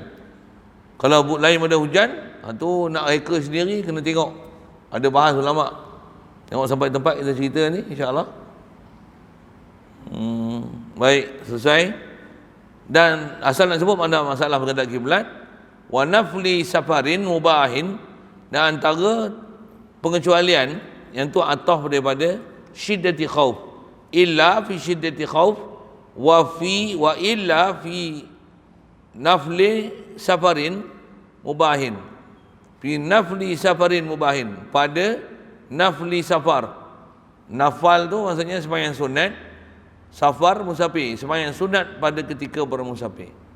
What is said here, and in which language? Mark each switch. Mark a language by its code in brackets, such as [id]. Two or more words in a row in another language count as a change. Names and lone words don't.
[ms] Kalau lain pada hujan, tu nak reka sendiri kena tengok. Ada bahas ulama. Tengok sampai tempat kita cerita ni, insya-Allah. Baik, selesai. Dan asal nak sebut mana masalah menghadap kiblat, [ar] ونفل سفر مباح, [ms] dan antara pengecualian yang tu ataf daripada [ar] شدة خوف إلا في شدة خوف وإلا في نفل سفر مباح. في نفل سفر مباح, [ms] pada [ar] نفل سفر. [ms] Nafal tu maksudnya sembahyang sunat, safar musafir, sembahyang sunat pada ketika bermusafir.